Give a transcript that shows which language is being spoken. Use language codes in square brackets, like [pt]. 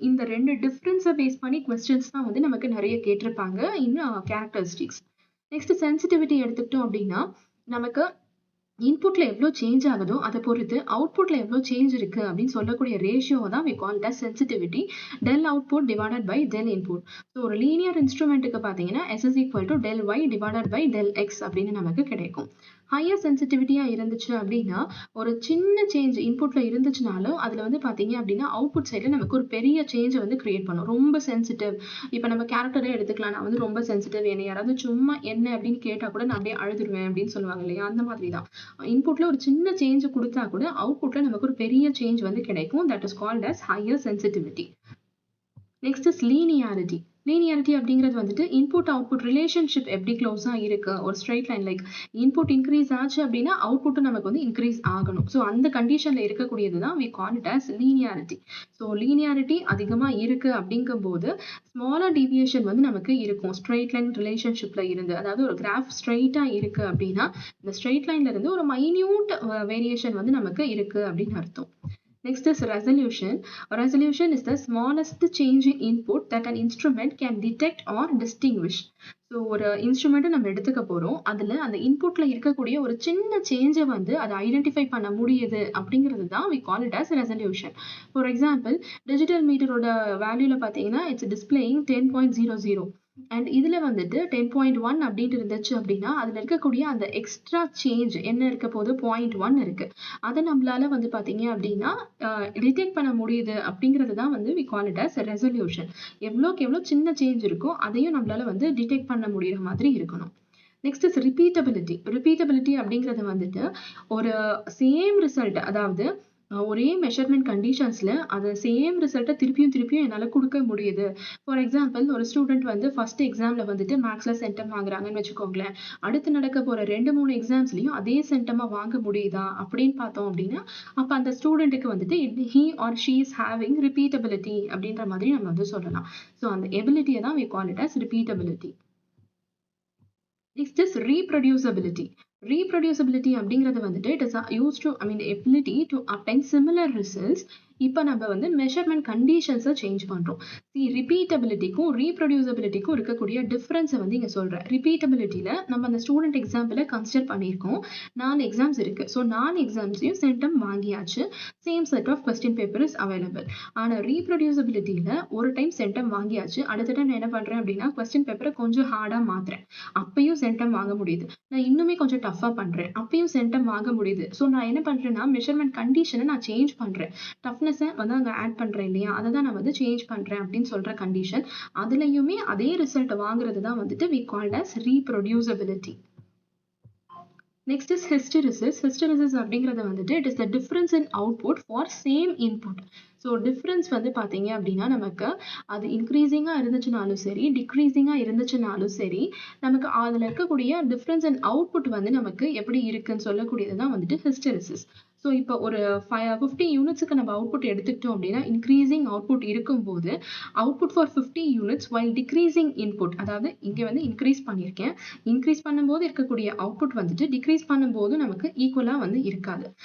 [ta] இந்த ரெண்டு டிஃப்ரென்ஸை பேஸ் பண்ணி கொஸ்டின்ஸ் தான் வந்து நமக்கு நிறைய கேட்டிருப்பாங்க இன் கேரக்டரிஸ்டிக்ஸ். நெக்ஸ்ட் சென்சிட்டிவிட்டி எடுத்துக்கிட்டோம் அப்படின்னா நமக்கு இன்புட்ல எவ்வளோ சேஞ்ச் ஆகுதோ அதை பொறுத்து அவுட்புட்ல எவ்வளோ சேஞ்ச் இருக்கு அப்படின்னு சொல்லக்கூடிய ரேஷியோ தான் [en] we call it as sensitivity, del output divided by del input. [ta] So ஒரு லீனியர் இன்ஸ்ட்ருமெண்ட்டுக்கு பார்த்தீங்கன்னா [en] S is equal to del y divided by del x [ta] அப்படின்னு நமக்கு கிடைக்கும். ஹையர் சென்சிட்டிவிட்டியா இருந்துச்சு அப்படின்னா ஒரு சின்ன சேஞ்ச் இன்புட்ல இருந்துச்சுனாலும் அதுல வந்து பாத்தீங்க அப்படின்னா அவுட்புட் சைட்ல நமக்கு ஒரு பெரிய சேஞ்ச் வந்து கிரியேட் பண்ணும். ரொம்ப சென்சிட்டிவ், இப்ப நம்ம கேரக்டரே எடுத்துக்கலாம். நான் வந்து ரொம்ப சென்சிட்டிவ், என்ன யாராவது சும்மா என்ன அப்படின்னு கேட்டா கூட நான் அப்படியே அழுதுருவேன் அப்படின்னு சொல்லுவாங்க இல்லையா, அந்த மாதிரி தான். இன்புட்ல ஒரு சின்ன சேஞ்ச் கொடுத்தா கூட அவுட்புட்ல நமக்கு ஒரு பெரிய சேஞ்ச் வந்து கிடைக்கும். [en] That is called as higher sensitivity. Next is linearity. [ta] Linearity அப்படிங்கிறது வந்துட்டு இன்புட் அவுட்புட் ரிலேஷன்ஷிப் எப்படி க்ளோஸா இருக்கு. ஒரு straight line like input increase ஆச்சு அப்படின்னா அவுட்புட்டும் நமக்கு வந்து இன்க்ரீஸ் ஆகணும். ஸோ அந்த கண்டிஷன்ல இருக்கக்கூடியது தான் [en] we call it as linearity. [ta] So linearity அதிகமா இருக்கு அப்படிங்கும் போது ஸ்மாலர் டீவியேஷன் வந்து நமக்கு இருக்கும் ஸ்ட்ரைட் லைன் ரிலேஷன்ஷிப்ல இருந்து. அதாவது ஒரு கிராஃப் ஸ்ட்ரைட்டா இருக்கு அப்படின்னா இந்த ஸ்ட்ரைட் லைன்ல இருந்து ஒரு மைன்யூட் வேரியேஷன் வந்து நமக்கு இருக்கு அப்படின்னு அர்த்தம். [en] Next is resolution. Resolution is the smallest change in input that an instrument can detect or distinguish. [ta] So ஒரு இன்ஸ்ட்ருமெண்ட்டை நம்ம எடுத்துக்க போகிறோம், அதில் அந்த இன்புட்டில் இருக்கக்கூடிய ஒரு சின்ன சேஞ்சை வந்து அதை ஐடென்டிஃபை பண்ண முடியுது அப்படிங்கிறது தான் [en] we call it as resolution. [ta] For example digital மீட்டரோட வேல்யூவில் பார்த்தீங்கன்னா [en] it's displaying [ta] 10.00 அண்ட் இதில் வந்துட்டு 10.1 அப்படின்ட்டு இருந்துச்சு அப்படின்னா அதில் இருக்கக்கூடிய அந்த எக்ஸ்ட்ரா சேஞ்ச் என்ன இருக்க போது 0.1 இருக்கு. அதை நம்மளால வந்து பார்த்தீங்க அப்படின்னா டிடெக்ட் பண்ண முடியுது அப்படிங்கிறது தான் வந்து [en] we call it as resolution. [ta] எவ்வளோக்கு எவ்வளோ சின்ன சேஞ்ச் இருக்கோ அதையும் நம்மளால வந்து டிடெக்ட் பண்ண முடியுற மாதிரி இருக்கணும். Next is repeatability. ரிப்பீட்டபிலிட்டி அப்படிங்கிறது வந்துட்டு ஒரு சேம் ரிசல்ட், அதாவது ஒரே மெஷர்மெண்ட் கண்டிஷன்ஸ்ல அதை சேம் ரிசல்ட்டை திருப்பியும் என்னால் கொடுக்க முடியுது. ஃபார் எக்ஸாம்பிள் ஒரு ஸ்டூடெண்ட் வந்து ஃபர்ஸ்ட் எக்ஸாம்ல வந்துட்டு மேக்ஸ்ல சென்டம் வாங்குறாங்கன்னு வச்சுக்கோங்களேன், அடுத்து நடக்க போற 2-3 எக்ஸாம்ஸ்லயும் அதே சென்டமா வாங்க முடியுதா அப்படின்னு பார்த்தோம் அப்படின்னா அப்ப அந்த ஸ்டூடெண்ட்டுக்கு வந்துட்டு [en] he or she is having repeatability [ta] அப்படின்ற மாதிரி நம்ம வந்து சொல்லலாம். ஸோ அந்த எபிலிட்டியை தான் [en] we call it as repeatability. Next is reproducibility. Reproducibility [ta] அப்படிங்கிறது வந்துட்டு [en] it is used to ability to obtain similar results. [ta] இப்போ நம்ம வந்து மெஷர்மெண்ட் கண்டிஷன்ஸை சேஞ்ச் பண்றோம். ரிப்பீட்டபிலிட்டிக்கும் ரீப்ரொடியூசபிலிட்டிக்கும் இருக்கக்கூடிய டிஃபரன்ஸை வந்து இங்க சொல்றேன். ரிப்பீட்டபிலிட்டியில நம்ம அந்த ஸ்டூடெண்ட் எக்ஸாம்பிளை கன்சிடர் பண்ணியிருக்கோம். 4 எக்ஸாம்ஸ் இருக்கு. ஸோ 4 எக்ஸாம்ஸையும் சென்டம் வாங்கியாச்சு, same set of question paper is available. ஆனா ரீப்ரொடியூசபிலிட்டியில ஒரு டைம் சென்டம் வாங்கியாச்சு, அடுத்த டைம் என்ன பண்றேன் அப்படின்னா கொஸ்டின் பேப்பரை கொஞ்சம் ஹார்டா மாத்துறேன், அப்பயும் சென்டம் வாங்க முடியுது. நான் இன்னுமே கொஞ்சம் டஃபா பண்றேன், அப்பயும் சென்டம் வாங்க முடியுது. ஸோ நான் என்ன பண்றேன்னா மெஷர்மெண்ட் கண்டிஷனை நான் சேஞ்ச் பண்றேன், டஃப்னஸை வந்து அங்கே ஆட் பண்றேன் இல்லையா, அதை தான் நான் வந்து சேஞ்ச் பண்றேன் அப்படின்னு சொல்ற கண்டிஷன். அதுலயுமே அதே ரிசல்ட் வாங்குறது தான் வந்துட்டு [en] we called as reproducibility. Next is hysteresis. Hysteresis [ta] அப்படிங்கிறது வந்துட்டு [en] it is the difference in output for same input. [ta] So difference வந்து பார்த்தீங்க அப்படின்னா நமக்கு அது இன்க்ரீசிங்காக இருந்துச்சுனாலும் சரி டிக்ரீசிங்காக இருந்துச்சுனாலும் சரி நமக்கு அதில் இருக்கக்கூடிய டிஃப்ரென்ஸ் இன் அவுட்புட் வந்து நமக்கு எப்படி இருக்குன்னு சொல்லக்கூடியது தான் வந்துட்டு ஹிஸ்டெரிசிஸ். ஸோ இப்போ ஒரு 50 யூனிட்ஸுக்கு நம்ம அவுட்புட் எடுத்துக்கிட்டோம் அப்படின்னா இன்க்ரீசிங் அவுட்புட் இருக்கும்போது output for 50 units while decreasing input, அதாவது இங்கே வந்து இன்க்ரீஸ் பண்ணியிருக்கேன், இன்க்ரீஸ் பண்ணும்போது இருக்கக்கூடிய அவுட்புட் வந்துட்டு டிக்ரீஸ் பண்ணும்போது நமக்கு ஈக்குவலாக வந்து இருக்காது.